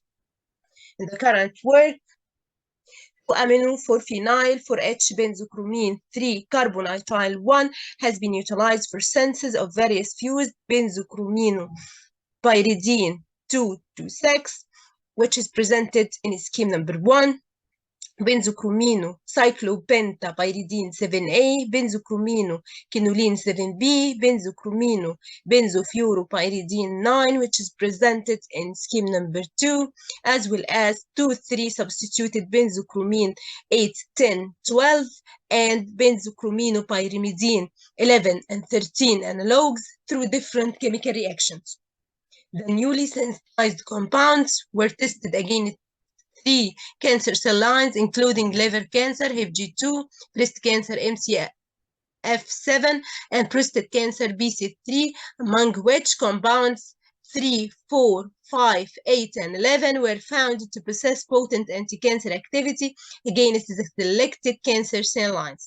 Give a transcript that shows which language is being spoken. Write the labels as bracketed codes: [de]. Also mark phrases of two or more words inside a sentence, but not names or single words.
[en] In the current work, 2-amino-4-phenyl 4H-benzochromine 3-carbonitrile 1 has been utilized for synthesis of various fused benzochromino-pyridine 2,2,6, which is presented in scheme number 1, benzochromino cyclopentapyridine 7A, benzochromino quinoline 7B, benzochromino benzofluoropyridine 9, which is presented in scheme number 2, as well as 2,3 substituted benzochromine 8, 10, 12, and benzochromino-pyrimidine 11 and 13 analogues through different chemical reactions. The newly sensitized compounds were tested against 3 cancer cell lines, including liver cancer, HIF-G2, breast cancer, MCF7, and prostate cancer, BC3, among which compounds 3, 4, 5, 8, and 11 were found to possess potent anti-cancer activity against the selected cancer cell lines.